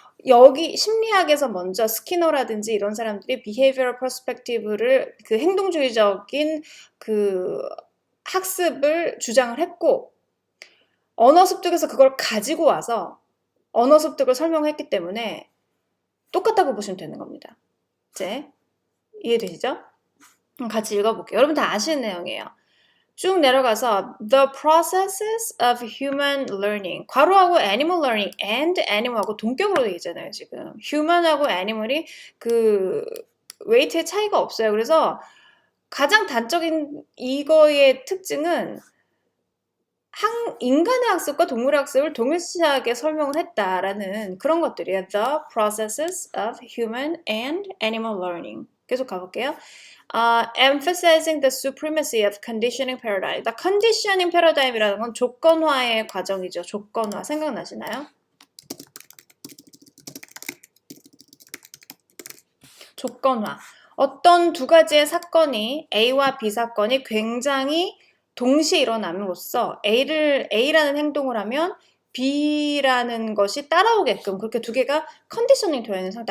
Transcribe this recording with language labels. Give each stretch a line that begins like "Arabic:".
Korean: 여기 심리학에서 먼저 스키너라든지 이런 사람들이 behavioral perspective를 행동주의적인 학습을 주장을 했고 언어 습득에서 그걸 가지고 와서 언어 습득을 설명했기 때문에 똑같다고 보시면 되는 겁니다. 이제 이해되시죠? 같이 읽어볼게요. 여러분 다 아시는 내용이에요. 쭉 내려가서
English: the processes of human learning
Korean: 괄호하고 animal learning and animal하고 동격으로 되어 있잖아요. 지금 human하고 animal이 웨이트의 차이가 없어요. 그래서 가장 단적인 이거의 특징은 인간의 학습과 동물의 학습을 동일시하게 설명을 했다라는 그런 것들이에요.
English: The processes of human and animal learning.
Korean: 계속 가볼게요.
English: Emphasizing the supremacy of conditioning paradigm.
Korean: conditioning paradigm이라는 건 조건화의 과정이죠. 조건화. 생각나시나요? 조건화. 어떤 두 가지의 사건이 A와 B 사건이 굉장히 동시에 일어남으로써 A라는 행동을 하면 B라는 것이 따라오게끔 그렇게 두 개가 컨디셔닝 되어 있는 상태.